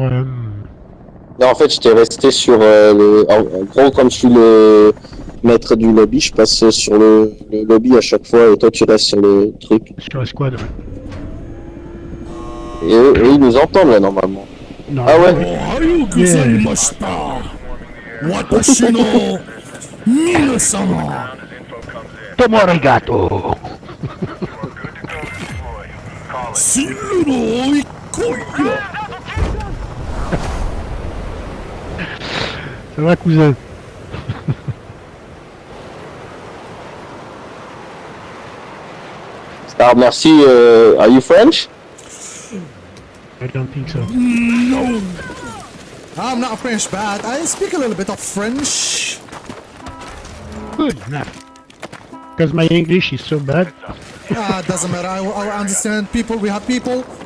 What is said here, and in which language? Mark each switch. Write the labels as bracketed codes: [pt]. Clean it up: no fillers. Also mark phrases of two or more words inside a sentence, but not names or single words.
[fr] Non, en fait, j'étais resté sur le... En gros, comme je suis le maître du lobby, je passe sur le lobby à chaque fois et toi tu restes sur le truc. Sur la squad, ouais. Et eux, ils nous entendent là, normalement. Non, ah ouais? [ja] どうも ありがとう. [fr] Ça va, cousin? Star, merci. [en] Are you French? I don't think so. No! I'm not French, but I speak a little bit of French. Good enough. Because my English is so bad. Doesn't matter. I understand people. We have people.